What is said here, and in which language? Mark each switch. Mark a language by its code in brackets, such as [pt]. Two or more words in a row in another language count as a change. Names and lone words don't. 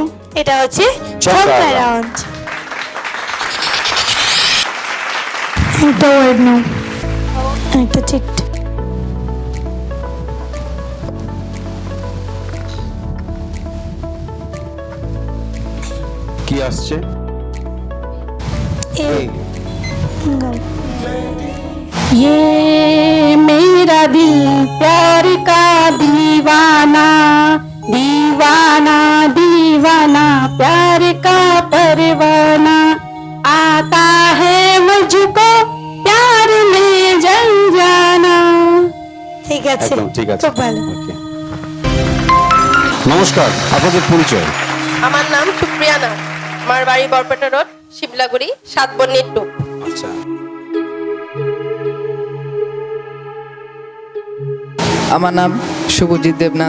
[bn] এটা হচ্ছে ঝঙ্কার রাউন্ড। একটা ওয়ার্ড নাও, একটা চিট। কি আসছে? [hi] ये मेरा दिल प्यार का दीवाना, दीवाना दीवाना प्यार का परवाना, आता है मुझको प्यार में जल जाना। [bn] ঠিক আছে, একদম ঠিক আছে। খুব ভালো। Okay. নমস্কার, আপনাদের পরিচয়? আমার নাম সুপ্রিয়া নাথ। আমার বাড়ি বরপেটা রোড, শিবলাগুড়ি, 7 বন্নির টু। আচ্ছা, আমার নাম শুভজিৎ দেবনাথ।